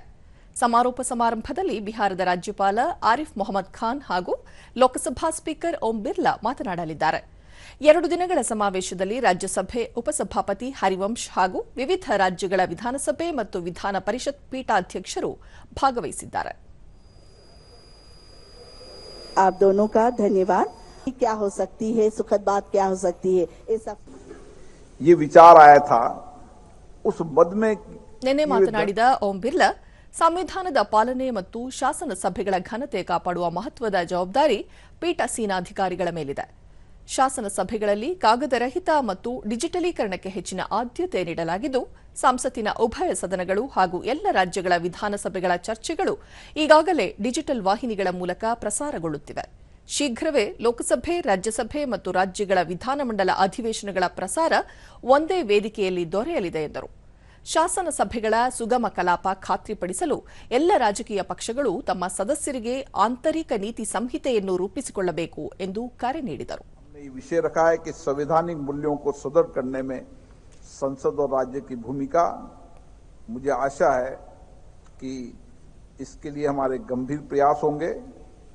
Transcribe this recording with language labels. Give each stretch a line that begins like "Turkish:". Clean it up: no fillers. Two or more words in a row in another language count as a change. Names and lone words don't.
Kannada: ಸಮಾರೋಪ ಸಮಾರಂಭದಲ್ಲಿ ಬಿಹಾರದ ರಾಜ್ಯಪಾಲ ಆರಿಫ್ ಮೊಹಮ್ಮದ್ ಖಾನ್ ಹಾಗೂ ಲೋಕಸಭಾ ಸ್ಪೀಕರ್ ಓಂ ಬಿರ್ಲಾ ಮಾತನಾಡಲಿದ್ದಾರೆ. 2 ದಿನಗಳ ಸಮಾವೇಶದಲ್ಲಿ ರಾಜ್ಯಸಭೆ ಉಪಸಭಾಪತಿ ಹರಿವಂಶ್ ಹಾಗೂ ವಿವಿಧ ರಾಜ್ಯಗಳ ವಿಧಾನಸಭೆ ಮತ್ತು ವಿಧಾನ ಪರಿಷತ್ ಪೀಠಾಧ್ಯಕ್ಷರು ಭಾಗವಹಿಸಿದ್ದಾರೆ.
Hindi: आप दोनों का धन्यवाद। क्या हो सकती है, सुखद बात क्या हो सकती है, ये विचार आया था उस मद में
Kannada: ನಿನ್ನೆ ಮಾತನಾಡಿದ ಓಂ ಬಿರ್ಲಾ, ಸಂವಿಧಾನದ ಪಾಲನೆ ಮತ್ತು ಶಾಸನ ಸಭೆಗಳ ಘನತೆ ಕಾಪಾಡುವ ಮಹತ್ವದ ಜವಾಬ್ದಾರಿ ಪೀಠಾಸೀನಾಧಿಕಾರಿಗಳ ಮೇಲಿದೆ. ಶಾಸನ ಸಭೆಗಳಲ್ಲಿ ಕಾಗದರಹಿತ ಮತ್ತು ಡಿಜಿಟಲೀಕರಣಕ್ಕೆ ಹೆಚ್ಚಿನ ಆದ್ಯತೆ ನೀಡಲಾಗಿದ್ದು, ಸಂಸತ್ತಿನ ಉಭಯ ಸದನಗಳು ಹಾಗೂ ಎಲ್ಲ ರಾಜ್ಯಗಳ ವಿಧಾನಸಭೆಗಳ ಚರ್ಚೆಗಳು ಈಗಾಗಲೇ ಡಿಜಿಟಲ್ ವಾಹಿನಿಗಳ ಮೂಲಕ ಪ್ರಸಾರಗೊಳ್ಳುತ್ತಿವೆ. ಶೀಘ್ರವೇ ಲೋಕಸಭೆ, ರಾಜ್ಯಸಭೆ ಮತ್ತು ರಾಜ್ಯಗಳ ವಿಧಾನಮಂಡಲ ಅಧಿವೇಶನಗಳ ಪ್ರಸಾರ ಒಂದೇ ವೇದಿಕೆಯಲ್ಲಿ ದೊರೆಯಲಿದೆ ಎಂದರು. ಶಾಸನ ಸಭೆಗಳ ಸುಗಮ ಕಲಾಪ ಖಾತ್ರಿಪಡಿಸಲು ಎಲ್ಲ ರಾಜಕೀಯ ಪಕ್ಷಗಳು ತಮ್ಮ ಸದಸ್ಯರಿಗೆ ಆಂತರಿಕ ನೀತಿ ಸಂಹಿತೆಯನ್ನು ರೂಪಿಸಿಕೊಳ್ಳಬೇಕು ಎಂದು ಕರೆ ನೀಡಿದರು.
Hindi: ये विषय रखा है कि संवैधानिक मूल्यों को सुदृढ़ करने में संसद और राज्य की भूमिका, मुझे आशा है कि इसके लिए हमारे गंभीर प्रयास होंगे.